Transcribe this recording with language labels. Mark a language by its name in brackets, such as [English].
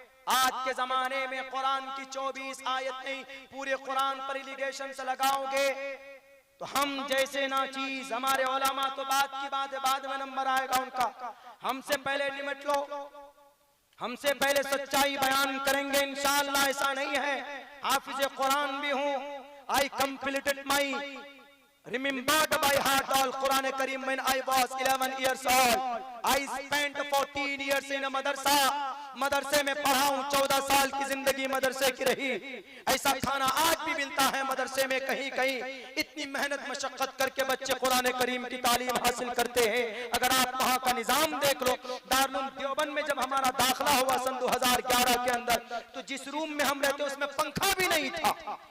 [Hindi] आज के जमाने में कुरान की 24 आयत नहीं, पूरे कुरान पर एलिगेशन से लगाओगे तो हम जैसे ना चीज, हमारे उलमा तो बात की बात है, बाद में नंबर आएगा उनका। हमसे पहले निमट लो, हमसे पहले सच्चाई बयान करेंगे इंशाअल्लाह। ऐसा नहीं है, हाफिज कुरान भी हूँ। [English] I completed my remembered by heart all Quran Kareem when I was 11 years old. I spent 14 years in a madrasa. [Hindi] मदरसे में पढ़ा हूँ, 14 साल की जिंदगी मदरसे की रही। ऐसा खाना आज भी मिलता है मदरसे में कहीं कहीं। इतनी मेहनत मशक्कत करके बच्चे कुरान करीम की तालीम हासिल करते हैं। अगर आप वहाँ का निजाम देख लो, दारुल देवबंद में जब हमारा दाखिला हुआ सन 2011 के अंदर, तो जिस रूम में हम रहते उसमें पंखा भी नहीं था।